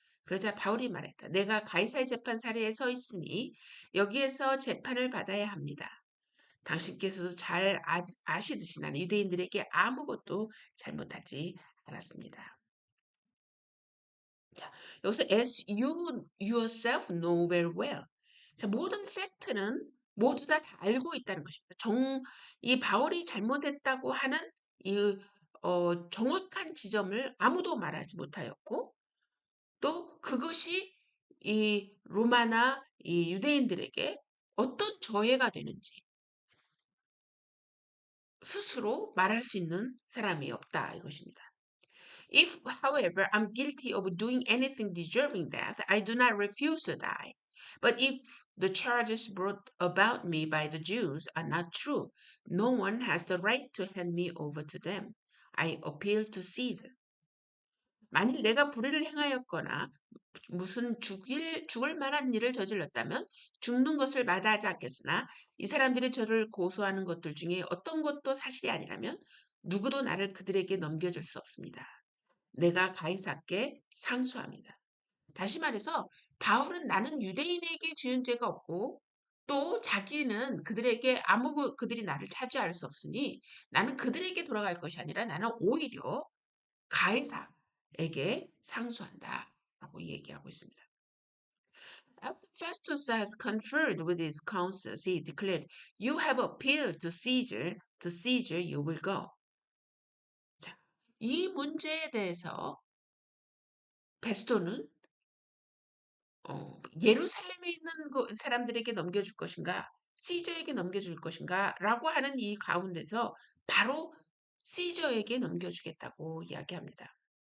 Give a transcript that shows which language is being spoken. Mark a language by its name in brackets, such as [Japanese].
[Korean] 그러자 바울이 말했다. 내가 가이사의 재판사리에 서 있으니 여기에서 재판을 받아야 합니다. 당신께서도 잘 아시듯이 나는 유대인들에게 아무것도 잘못하지 않았습니다. 자, 여기서 [English] as you yourself know very well. [Korean] 자, 모든 팩트는 모두 다 알고 있다는 것입니다. 이 바울이 잘못했다고 하는 이 정확한 지점을 아무도 말하지 못하였고 또 그것이 이 로마나 이 유대인들에게 어떤 저해가 되는지 스스로 말할 수 있는 사람이 없다 이것입니다. [English] If, however, I'm guilty of doing anything deserving death, I do not refuse to die. But if the charges brought about me by the Jews are not true, no one has the right to hand me over to them. I appeal to Caesar. [Korean] 만일 내가 불의를 행하였거나 무슨 죽을 만한 일을 저질렀다면 죽는 것을 마다하지 않겠으나 이 사람들이 저를 고소하는 것들 중에 어떤 것도 사실이 아니라면 누구도 나를 그들에게 넘겨줄 수 없습니다. 내가 가이사께 상수합니다. 다시 말해서 바울은 나는 유대인에게 지은 죄가 없고 또 자기는 그들이 나를 차지할 수 없으니 나는 그들에게 돌아갈 것이 아니라 나는 오히려 가이사에게 상수한다. 라고 얘기하고 있습니다. [English] After Festus has conferred with his councils, he declared, You have appealed to Caesar you will go. [Korean] 자, 이 문제에 대해서 베스토는 예루살렘에 있는 사람들에게 넘겨줄 것인가, 시저에게 넘겨줄 것인가, 라고 하는 이 가운데서 바로 시저에게 넘겨주겠다고 이야기합니다.